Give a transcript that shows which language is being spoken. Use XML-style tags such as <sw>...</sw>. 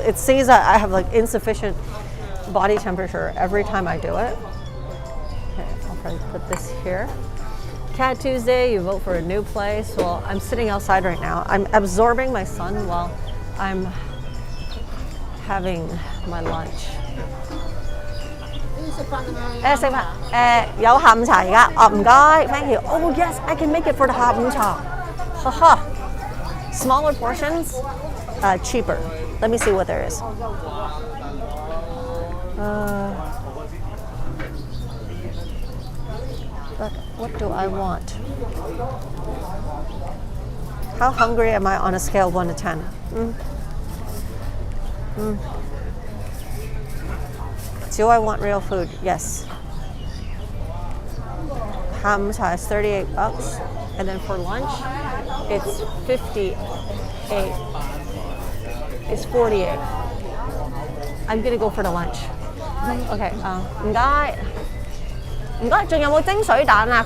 <en>It says that I have like insufficient body temperature every time I do it. Okay, I'll probably put this here. Cat Tuesday, you vote for a new place. Well, I'm sitting outside right now. I'm absorbing my sun while I'm having my lunch.</en> <yue>食飯有下午茶而家唔該</yue> <en>thank you. Oh yes, I can make it for the 下午茶 haha. Smaller portions, cheaper. Let me see what there is. But what do I want? How hungry am I on a scale of 1 to 10? Do I want real food? Yes. 下午茶 is $38, and then for lunch, it's 58. It's 48. I'm gonna go for the lunch. Okay.</en> <yue>唔該，唔該，仲有冇蒸水蛋啊？</yue>